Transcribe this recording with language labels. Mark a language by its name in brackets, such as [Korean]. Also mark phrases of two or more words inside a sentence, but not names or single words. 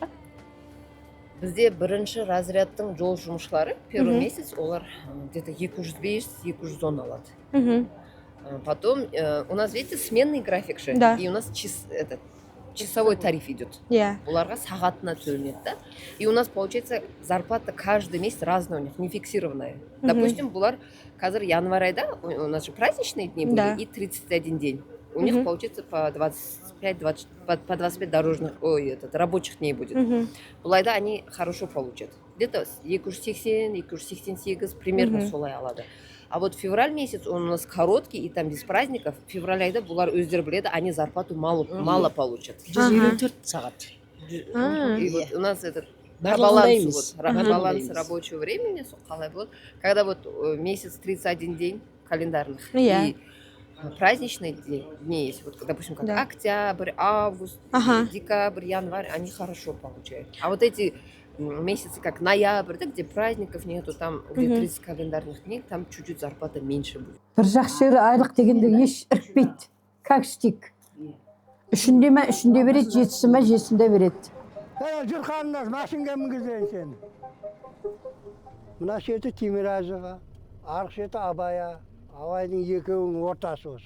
[Kazakh] Бізде бірінші разрядтың жол жұмысшылары [Russian] первый месяц [Kazakh] олар где-то 205-210 алады. [Russian] Потом у нас, видите, сменный график же, Да. и у нас часовой тариф идет. [Kazakh] Оларға сағатына төленеді, да? [Russian] И у нас получается зарплата каждый месяц разная у них, не фиксированная. Допустим, [Kazakh] бұлар қазір январь айда, [Russian] у нас же праздничные дни были, и 31 день. У них получается по 25 дорожных, рабочих дней будет. [Kazakh] Бұл айда [Russian] они хорошо получат. Где-то 280-288 примерно [Kazakh] солай алады. [Russian] А вот февраль месяц, он у нас короткий, и там без праздников. [Kazakh] Февраль айда бұлар өздері біледі, [Russian] они зарплату мало получат. [Kazakh] 154 сағат. [Russian] И вот у нас этот баланс рабочего времени, [Kazakh] қалай болады, [Russian] когда вот месяц 31 день календарных, и праздничные дни есть, вот, допустим, как октябрь, август, декабрь, январь, они хорошо получают. А вот эти месяцы, как ноябрь, да, где праздников нету, там, где 30 календарных дней, там чуть-чуть зарплата меньше будет. [Kazakh] Бір жақсы жері айлық дегенде еш іркпейді. [Russian] Как стик. [Kazakh] Үшінде ме, үшінде береді, жетісі ме, жетісінде береді. Жүр қаныңыз, машинға мінгізейін сені. Мына шеті Тимиразова, арғы шеті Абая. Абайдың екеуінің ортасы осы.